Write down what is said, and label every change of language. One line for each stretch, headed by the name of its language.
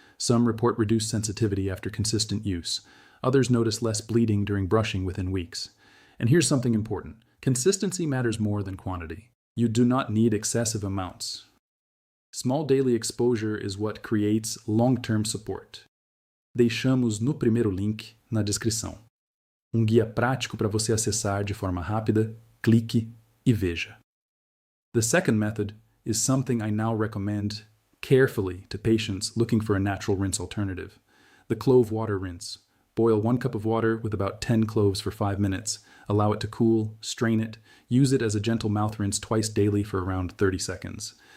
English: Some report reduced sensitivity after consistent use. Others notice less bleeding during brushing within weeks. And here's something important. Consistency matters more than quantity. You do not need excessive amounts. Small daily exposure is what creates long-term support.
Portuguese: Deixamos no primeiro link na descrição guia prático para você acessar de forma rápida, clique e veja.
English: The second method is something I now recommend carefully to patients looking for a natural rinse alternative. The clove water rinse. Boil 1 cup of water with about 10 cloves for 5 minutes. Allow it to cool, strain it, use it as a gentle mouth rinse twice daily for around 30 seconds.